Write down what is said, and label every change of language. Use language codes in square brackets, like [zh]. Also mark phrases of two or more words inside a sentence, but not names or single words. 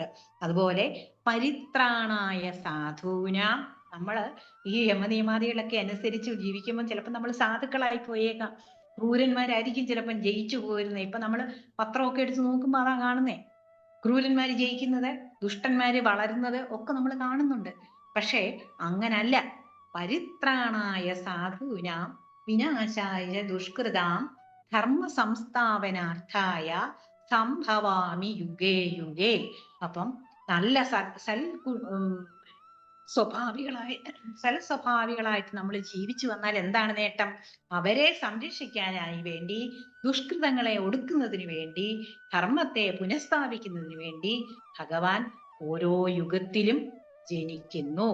[ml] അതുപോലെ [sa] പരിത്രാണായ സാധൂനാം, [ml] നമ്മള് ഈ യമനിയമാദികളൊക്കെ അനുസരിച്ച് ജീവിക്കുമ്പോൾ ചിലപ്പോൾ നമ്മൾ സാധുക്കളായി പോയേക്കാം, ക്രൂരന്മാരായിരിക്കും ചിലപ്പം ജയിച്ചു പോയിരുന്നത്. ഇപ്പൊ നമ്മൾ പത്രമൊക്കെ എടുത്ത് നോക്കുമ്പോൾ അതാ കാണുന്നേ, ക്രൂരന്മാര് ജയിക്കുന്നത്, ദുഷ്ടന്മാര് വളരുന്നത് ഒക്കെ നമ്മൾ കാണുന്നുണ്ട്. പക്ഷേ അങ്ങനല്ല. [sa] പരിത്രാണായ സാധൂനാം വിനാശായ ദുഷ്കൃതാം ധർമ്മ സംസ്ഥാപനാർത്ഥായ സംഭവാമി യുഗേ യുഗേ. [ml] അപ്പം നല്ല സൽസ്വഭാവികളായിട്ട് നമ്മൾ ജീവിച്ചു വന്നാൽ എന്താണ് നേട്ടം? അവരെ സംരക്ഷിക്കാനായി വേണ്ടി, ദുഷ്കൃതങ്ങളെ ഒടുക്കുന്നതിന് വേണ്ടി, ധർമ്മത്തെ പുനഃസ്ഥാപിക്കുന്നതിന് വേണ്ടി ഭഗവാൻ ഓരോ യുഗത്തിലും ജനിക്കുന്നു.